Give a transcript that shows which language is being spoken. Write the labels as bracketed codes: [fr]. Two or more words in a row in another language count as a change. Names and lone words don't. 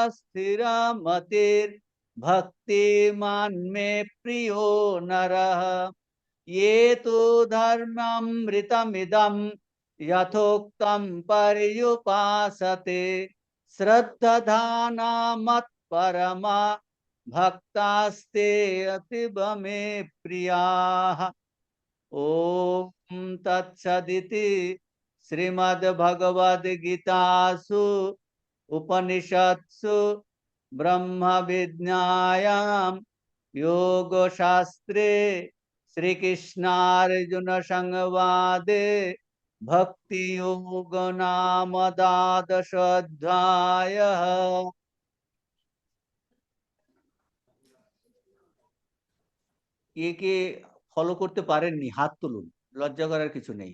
[sa] स्थिरमतिर्भक्तिमान् मे प्रियो नरः ये तु धर्मामृतमिदं यथोक्तं पर्युपासते श्रद्धाना मत्परमा भक्तास्ते अतीव मे प्रियाः। ओम तत्सदिति श्रीमद्भगवद्गीतासु उपनिषत्सु ब्रह्म विद्यायां যোগ শাস্ত্রে শ্রীকৃষ্ণার্জুন সংবাদে ভক্তি যোগ নাম দ্বাদশ অধ্যায়। [bn] কে কে ফলো করতে পারেননি হাত তুলুন, লজ্জা করার কিছু নেই।